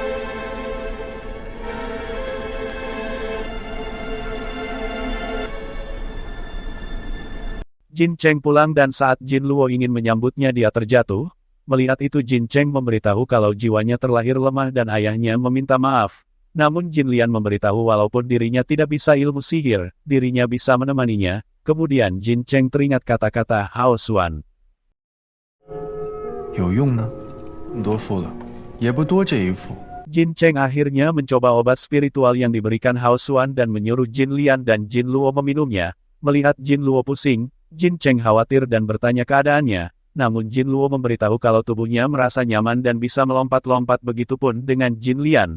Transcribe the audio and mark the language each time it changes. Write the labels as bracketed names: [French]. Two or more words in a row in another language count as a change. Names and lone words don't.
[Indonesian] Jin Cheng pulang dan saat Jin Luo ingin menyambutnya dia terjatuh. Melihat itu Jin Cheng memberitahu kalau jiwanya terlahir lemah dan ayahnya meminta maaf. Namun Jin Lian memberitahu walaupun dirinya tidak bisa ilmu sihir, dirinya bisa menemaninya. Kemudian Jin Cheng teringat kata-kata Hao Xuan. [Chinese] 有用呢，多付了，也不多这一付。 [Indonesian] Jin Cheng akhirnya mencoba obat spiritual yang diberikan Hao Xuan dan menyuruh Jin Lian dan Jin Luo meminumnya. Melihat Jin Luo pusing, Jin Cheng khawatir dan bertanya keadaannya, namun Jin Luo memberitahu kalau tubuhnya merasa nyaman dan bisa melompat-lompat begitupun dengan Jin Lian.